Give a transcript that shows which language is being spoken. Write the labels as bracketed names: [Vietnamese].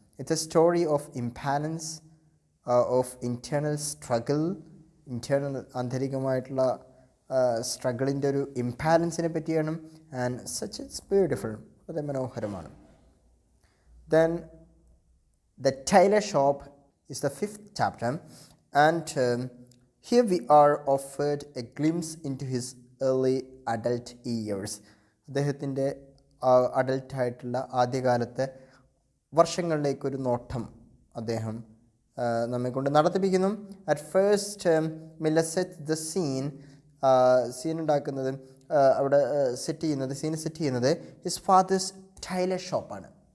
[English] it's a story of imbalance, of internal struggle, [Malayalam] ആന്തരികമായിട്ടുള്ള സ്ട്രഗിളിൻ്റെ ഒരു ഇംപാലൻസിനെ പറ്റിയാണ്. [English] and such it's beautiful, [Malayalam] വളരെ മനോഹരമാണ്. [English] Then The Tailor Shop is the 5th chapter, and here we are offered a glimpse into his early adult years. [Malayalam] അദ്ദേഹത്തിൻ്റെ അഡൽട്ടായിട്ടുള്ള ആദ്യകാലത്തെ വർഷങ്ങളിലേക്കൊരു നോട്ടം അദ്ദേഹം നമ്മെ കൊണ്ട് നടത്തിപ്പിക്കുന്നു. [English] at first Miller set the scene [Malayalam] ഉണ്ടാക്കുന്നത് അവിടെ സീൻ സെറ്റ് ചെയ്യുന്നത് ഹിസ് ഫാദേഴ്സ് ടൈലർ ഷോപ്പാണ്.